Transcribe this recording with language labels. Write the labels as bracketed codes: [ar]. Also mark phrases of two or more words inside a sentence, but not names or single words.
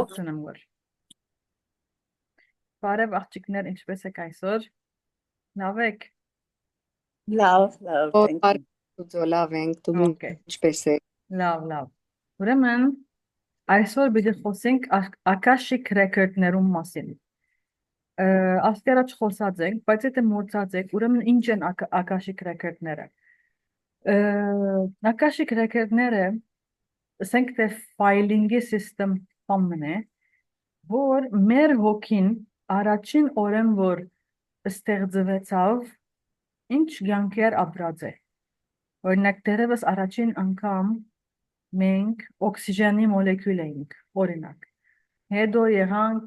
[hy] Ողջունում որ։ Բարև աղջիկներ, ինչպես եք այսօր։ Լավ եք։ [en] Love, thank you. [hy] Լավ ենք, դու [en] Okay. [hy] ինչպես ես։ Լավ։ Ուրեմն այսօր պիտի խոսենք [en] Akashic record- [hy] ներում մասին։ Աստերաջ խոսած ենք, բայց եթե մոռացած եք, ուրեմն ինչ են [en] Akashic record- [hy] ները։ [en] Akashic record- [hy] ները ասենք թե ֆայլինգի system բանն է, որ մեր հոգին առաջին օրեն որ ստեղծվեցավ, ինչ կյանքեր ապրած է։ Օրինակ դերևս առաջին անգամ մենք օքսիգենի մոլեկուլ էինք, օրինակ։ Հետո եղանք